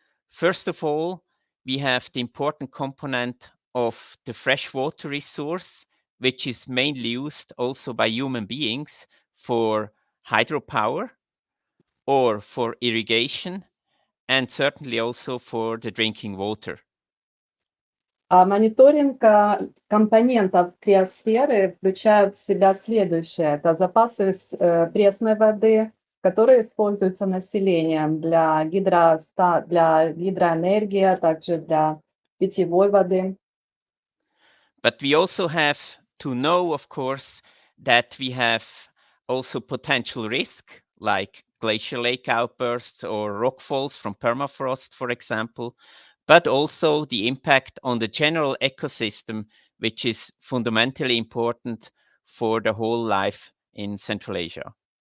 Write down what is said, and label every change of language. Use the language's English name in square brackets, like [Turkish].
[English] First of all, we have the important component of the freshwater resource, which is mainly used also by human beings for hydropower or for irrigation, and certainly also for the drinking water. [Russian] Мониторинг компонентов криосферы включает в себя следующее. Это запасы пресной воды, которые используются населением для гидроэнергии, а также для питьевой воды. [English] But we also have to know, of course, that we have also potential risk, like glacier lake outbursts or rockfalls from permafrost, for example, but also the impact on the general ecosystem, which is fundamentally important for the whole life in Central Asia.